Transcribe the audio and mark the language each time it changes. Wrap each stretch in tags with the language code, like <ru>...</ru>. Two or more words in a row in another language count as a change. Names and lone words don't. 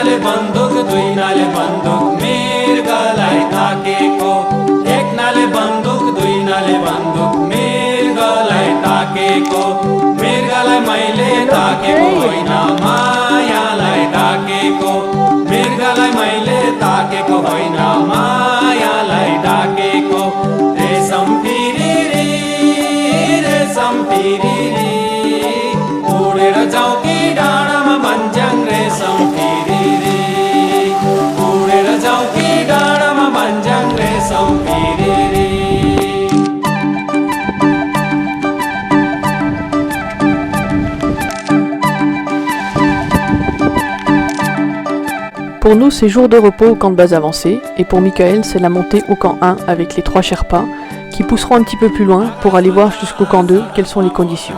<ne>बंदूक दुई नाले बंदूक मीर गलाई ताके को एक नाले बंदूक ढाकेको मृगलाई मैले ताकेको होइन मायालाई ढाकेको मृगलाई मैले ताकेको होइन मायालाई ढाकेको रेशम फिरिरी उडेर जाऊ कि डाँडामा भन्ज्याङ रेशम फिरिरी उडेर जाऊ कि डाँडामा भन्ज्याङ रेशम फिरिरी।</ne> <fr>Pour nous, c'est jour de repos au camp de base avancé, et pour Michael, c'est la montée au camp 1 avec les 3 Sherpas, qui pousseront un petit peu plus loin pour aller voir jusqu'au camp 2 quelles sont les conditions.</fr>